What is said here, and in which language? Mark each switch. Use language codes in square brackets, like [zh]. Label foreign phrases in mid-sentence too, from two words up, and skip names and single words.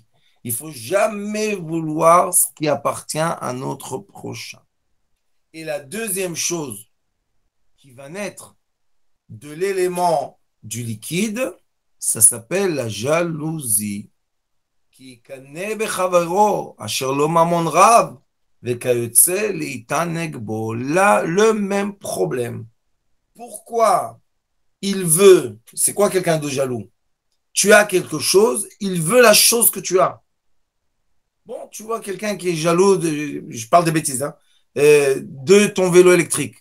[fr] Il faut jamais vouloir ce qui appartient à notre prochain. Et la deuxième chose qui va naître de l'élément du liquide, ça s'appelle la jalousie. [he] Qui קנא בחברו אשר לו ממון רב ויוצא להתענג בו. [fr] Là, le même problème. Pourquoi il veut, c'est quoi quelqu'un de jaloux? Tu as quelque chose, il veut la chose que tu as. Bon, tu vois quelqu'un qui est jaloux, je parle de bêtises, hein, de ton vélo électrique.